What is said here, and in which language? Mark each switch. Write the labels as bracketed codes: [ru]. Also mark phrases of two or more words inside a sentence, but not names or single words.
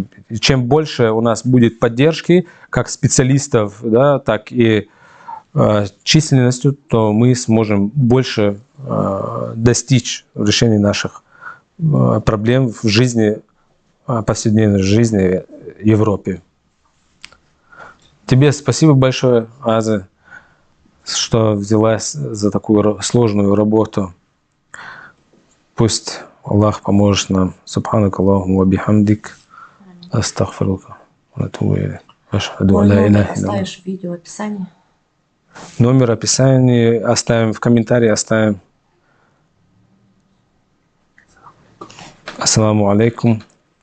[ru] И чем больше у нас будет поддержки, как специалистов, да, так и численностью, то мы сможем больше достичь решения наших проблем в жизни, повседневной жизни в Европе. Тебе спасибо большое, Аза, что взялась за такую сложную работу. Пусть Аллах поможет нам. [ar] سبحانك اللهم وبحمدك. Астагфирука. [ru] Оставишь видео описание. Номер описания оставим, в комментарии оставим. [ar] السلام عليكم.